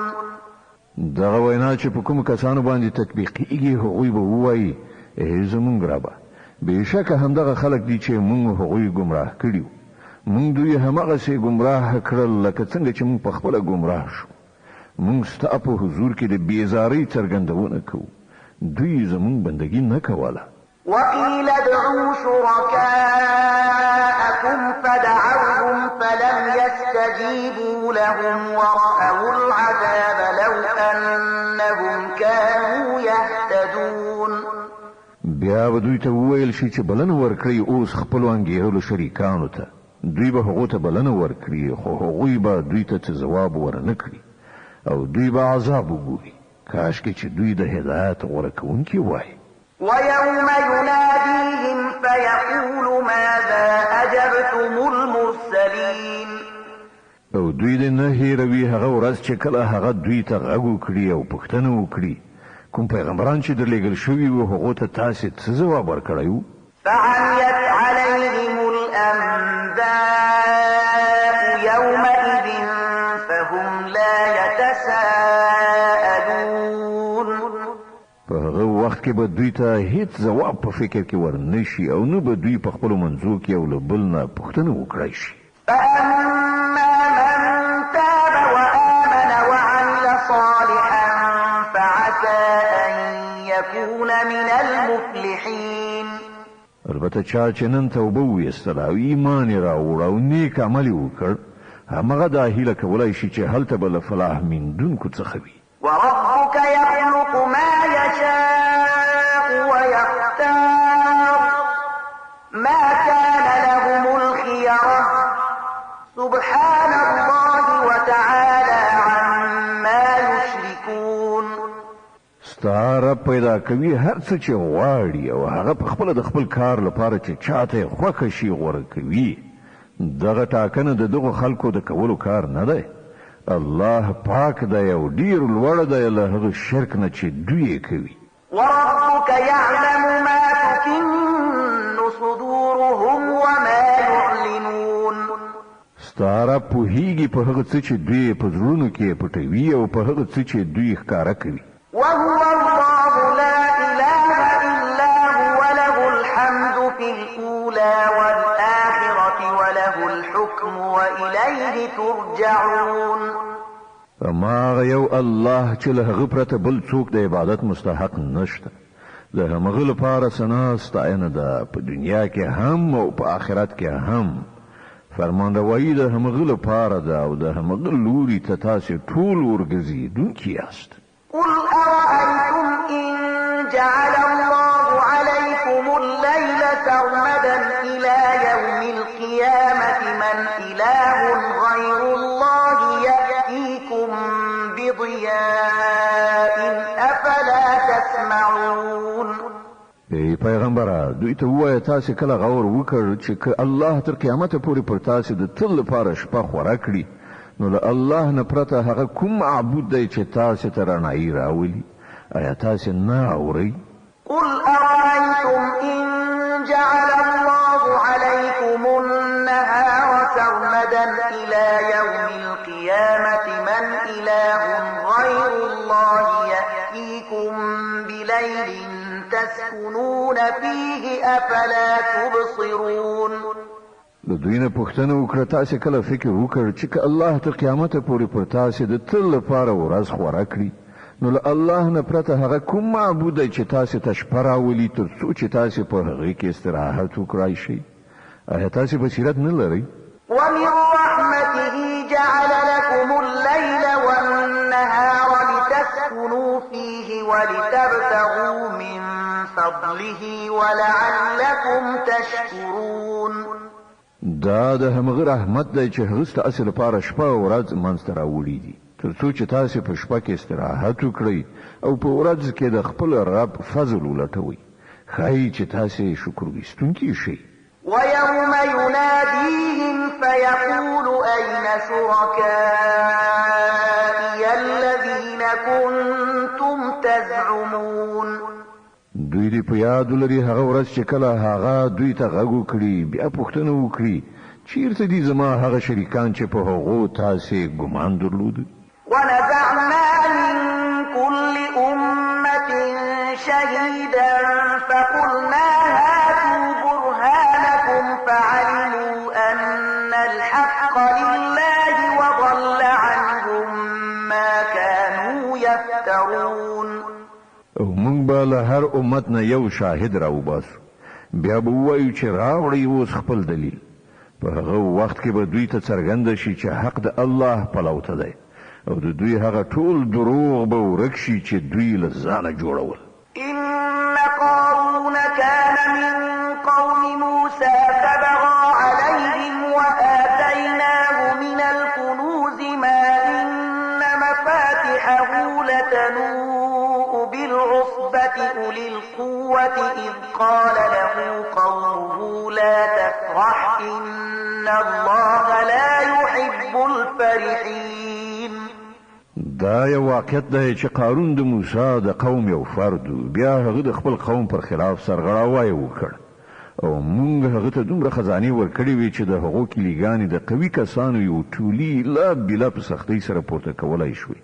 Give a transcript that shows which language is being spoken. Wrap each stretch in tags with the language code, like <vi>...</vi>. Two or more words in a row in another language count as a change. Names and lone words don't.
<ps>دغه وینا چې په کوم کسانو باندې تطبیقیږي هغوی به ووایي زمونږ ربه بېشکه همدغه خلک دي چې مونږ هغوی ګمراه کړي مونږ دوی هماغسې ګمراه کړل لکه څنګه چې مونږ پخپله ګمراه شو. مونږ ستا په حضور کې د بېزارۍ څرګندونه کوو دوی زمونږ بندګي نه کوله.</ps> <ar>وقيل ادعوا شركاءكم فدعوهم فلم يستجيبوا لهم ورأوا العذاب لو أنهم كانوا يهتدون.</ar> <ps>بیا به دوی ته وویل شي چې بلنه ورکړئ اوس خپلو انګېرلو شریکانو ته دوی به هغو ته بلنه ورکړي خو هغوی به دوی ته څه ځواب ورنه کړي او دوی به عذاب وګوري کاشکې چې دوی د هدایت غوره کوونکي وای.</ps> <ar>ويوم يناديهم فيقول ماذا أجبتم المرسلين.</ar> <ps>او دوی دې نه هېروي هغه ورځ چې کله هغه دوی ته غږ وکړي او پوښتنه وکړي کوم پیغمبران چې درلېږل شوي وو هغو ته تاسې څه ځواب ورکړی وو؟</ps> <ar>فعميت عليهم الأنباء يومئذ فهم لا يتساءلون.</ar> <ps>په هغه وخت کې به دوی ته هیڅ ځواب په فکر کې ورنشي او نه به دوی په خپلو منځو کې یو له بل نه پوښتنه وکړی شي.</ps> <ar>فأما من تاب وآمن وعمل صالحا فعسى أن يكون من المفلحين.</ar> <ps>البته چا چې نن توبه ویستله او ایمان یې راوړ او نیک عمل یې وکړ همغه دا هیله کولی شي چې هلته به له فلاح میندونکو څخه وي.</ps> <ar>وربك يخلق ما يشاء ويختار ما كان لهم الخيرة سبحان الله وتعالى عما يشركون.</ar> <ps>ستا رب پیدا کوي هر څه چې غواړي او هغه په خپله د خپل کار لپاره چې چاته یې خوښه شي غوره کوي. دغه ټاکنه د دغو خلکو د کولو کار نه دی. الله پاک دی او ډیر لوړ دی له هغه شرک نه چې دوی کوي.</ps> <ar>وربك يعلم ما تكن صدورهم وما يعلنون.</ar> <ps>ستا رب پوهیږي په هغه څه چې دوی په زړونو کې پټوي او په هغه څه چې دوی ښکاره کوي.</ps> <ar>وهو الله لا إله إلا هو له الحمد في الأولى والآخرة وله الحكم وإليه ترجعون.</ar> <ps>اما یو الله چې له هغه پرته بل څوک د عبادت مستحق نشته. د همغه لپاره ثنا ستاینه ده په دنیا کې هم او په آخرت کې هم. فرمانروایی د همغه لپاره ده او د همغه لوري ته تاسو ټول ورګرځېدونکي یاست.</ps> <ar>قل أرأيتم إن جعل الله عليكم الليل سرمدا إلى يوم القيامة من إله غير الله يأتيكم بضياء أفلا تسمعون.</ar> <ps>ای پیغمبره دوی ته ووایه تاسې کله غور وکړ چې که الله تر قیامته پورې پر تاسې د تل لپاره شپه خوره کړي نو له الله نه پرته هغه کوم معبود دی چې تاسې ته رڼایي راولي؟ آیا تاسې نه اورئ؟</ps> <ar>قل أرأيتم إن جعل الله عليكم النهار سرمدا إلى يوم القيامة من إله غير الله يأتيكم بليل تسكنون فيه أفلا تبصرون.</ar> <ps>د دوی نه پوښتنه وکړه تاسې کله فکر وکړ چې که الله تر قیامته پورې پر تاسې د تل لپاره ورځ خوره کړي نو له الله نه پرته هغه کوم معبود دی چې تاسې ته شپه راولي تر څو چې تاسې په هغې کې استراحت وکړای شئ؟ آیا تاسې بصیرت نه لرئ؟</ps> <ar>ومن رحمته جعل لكم الليل والنهار لتسكنوا فيه ولتبتغوا من فضله ولعلكم تشكرون.</ar> <ps>دا د همغه رحمت دی چې هغه ستاسې لپاره شپه او ورځ منځته راوړي دي تر څو چې تاسې په شپه کې استراحت وکړئ او په ورځ کې د خپل رب فضل ولټوئ. ښایي چې تاسې شکر ویستونکي شئ.</ps> <ar>ويوم يناديهم فيقول أين شركائي الذين كنتم تزعمون.</ar> <ps>دوی دې په یاد ولري هغه ورځ چې کله هغه دوی ته غږ وکړي بیا پوښتنه وکړي چیرته دي زما هغه شریکان چې په هغو تاسې ګمان درلود؟</ps> <ar>ونزعنا من كل أمة شهيدا فقلنا هاتوا برهانكم فعلموا أن الحق لله وضل عنهم ما كانوا يفترون.</ar> <ps>او موږ به له هر امت نه یو شاهد راوباسو بیا به ووایو چې راوړئ اوس خپل دلیل. په هغه وخت کې به دوی ته څرګنده شي چې حق د الله پلو ته دی او د دوی هغه ټول دروغ به ورک شي چې دوی له ځانه جوړول.</ps> <ar>إن قارون كان من قوم موسى فبغى عليهم وآتيناه من الكنوز ما إن مفاتحه لتنوء بالعصبة أولي القوة إذ قال له قومه لا تفرح إن الله لا يحب الفرحين.</ar> <ps>دا یو واقعیت دی چې قارون د موسی د قوم یو فرد بیا هغه د خپل قوم پر خلاف سرغړاوی وکړ او موږ هغه ته دومره خزانې ورکړې وې چې د هغو کلیګانې د قوي کسانو یو ټولي لا بلا په سختۍ سره پورته کولی شوې.</ps>